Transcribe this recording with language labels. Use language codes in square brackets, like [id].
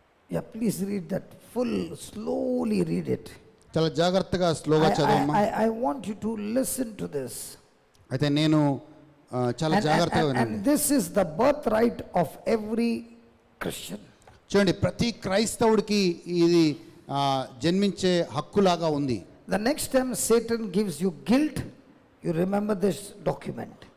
[en] Yeah, please read that full, slowly read it. [te] చాలా జాగ్రత్తగా స్లోగా చదవమ్మా. [en] I want you to listen to this. [te] అయితే నేను చాలా జాగ్రత్తగా [en] And [te] వినండి. [en] this is the birthright of every Christian. [te] చూడండి, ప్రతి క్రైస్తవుడికి ఇది జన్మించే హక్కులాగా ఉంది. [en] The next time Satan gives you guilt, you remember this document.